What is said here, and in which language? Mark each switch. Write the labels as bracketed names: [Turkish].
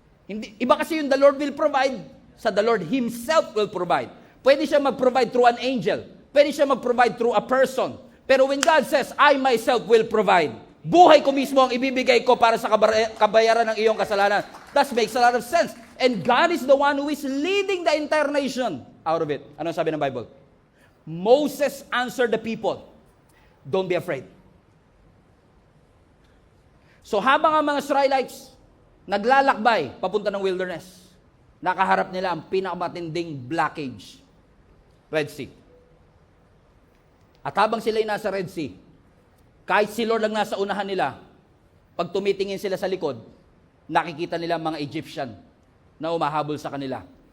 [Filipino] Hindi, iba kasi yung [English] the Lord will provide, sa the Lord Himself will provide. [Filipino] Pwede siya mag-provide through an angel. Pwede siya mag-provide through a person. Pero [English] when God says, I myself will provide, [Filipino] buhay ko mismo ang ibibigay ko para sa kabayaran ng iyong kasalanan. [English] That makes a lot of sense. And God is the one who is leading the entire nation out of it. [Filipino] Ano sabi ng Bible? [English] Moses answered the people, don't be afraid. [Filipino] So habang ang mga Israelites naglalakbay papunta ng wilderness, nakaharap nila ang pinakamatinding blockage, Red Sea. At habang sila'y nasa Red Sea, kahit si Lord lang nasa unahan nila, pag tumitingin sila sa likod, nakikita nila mga Egyptian na umahabol sa kanila.